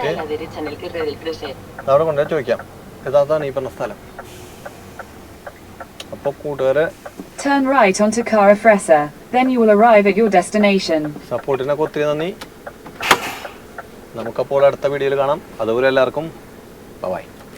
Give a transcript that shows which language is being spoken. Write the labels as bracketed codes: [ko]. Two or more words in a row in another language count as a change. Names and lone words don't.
[es] Gira a la derecha en el cierre del Freser. [ml] അവിടെ കൊണ്ടുപോയി ചോദിക്കാം ഇതാണ് ഈ പറഞ്ഞ സ്ഥലം. അപ്പോൾ കൂട്ടുകാരെ [en] Turn right onto Cara Fresa, then you will arrive at your destination. [ml] സപ്പോർട്ടിനൊക്കെ ഒത്തിരി നന്ദി. നമുക്കപ്പോൾ അടുത്ത വീഡിയോയിൽ കാണാം. അതുപോലെ എല്ലാവർക്കും ബൈ.